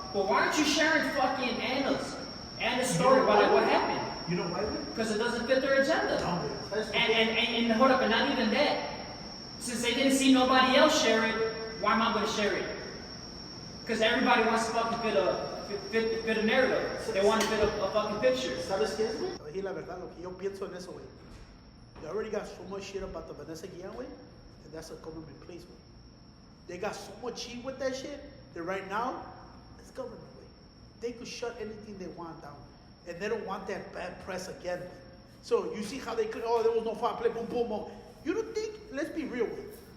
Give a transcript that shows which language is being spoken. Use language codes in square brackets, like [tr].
[en] But why aren't you sharing fucking Anna's story about like what happened? You know why? Because it doesn't fit their agenda. And hold up, and not even that. Since they didn't see nobody else share it, why am I going to share it? Because everybody wants to fucking fit a narrative. They want to fit a fucking picture. [es] ¿Sabes qué es, güey? Te voy a decir la verdad, lo que yo pienso en eso, güey. [en] They already got so much shit about the Vanessa Guillen, güey, and that's a government place, güey. They got so much heat with that shit that right now, it's government, güey. They could shut anything they want down, and they don't want that bad press again, güey. So you see how they could, there was no foul play, boom, boom, boom. You don't think, let's be real, güey.